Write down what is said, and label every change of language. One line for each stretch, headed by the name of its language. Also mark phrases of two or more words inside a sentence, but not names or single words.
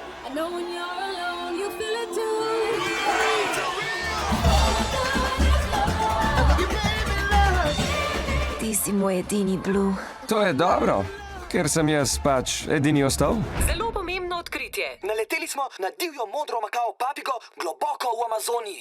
English: know when you're alone, you feel it too.
Slovenian: Ti si moj edini Blue. To je dobro, ker sem jaz pač edini ostal. Zelo pomembno odkritje. Naleteli smo na divjo modro makao papigo globoko v Amazoniji.